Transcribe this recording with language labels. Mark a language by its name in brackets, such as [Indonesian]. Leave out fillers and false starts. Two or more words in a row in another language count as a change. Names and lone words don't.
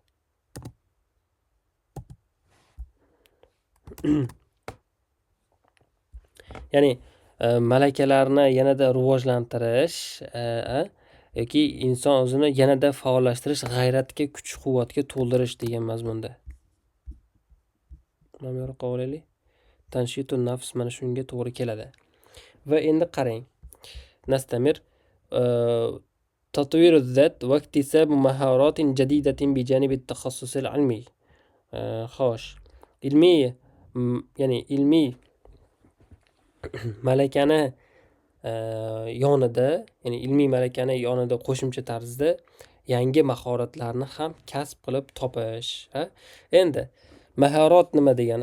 [Uzbek] Ya'ni malakalarni yanada rivojlantirish yoki inson o'zini yanada faollashtirish, g'ayratga, kuch-quvvatga to'ldirish degan mazmunda. Mana bu yoqqa olaylik. [Arabic] تنشيط نفس [Uzbek] mana shunga to'g'ri keladi. Va endi qarang. [Arabic] Nastamir تطوير الذات واكتساب مهارات جديدة بجانب التخصص العلمي. [Uzbek] خوش ilmiy ya'ni ilmiy malakani yonida, ya'ni ilmiy malakani yonida qo'shimcha tarzda yangi mahoratlarni ham kasb qilib topish. Endi mahorat nima degani?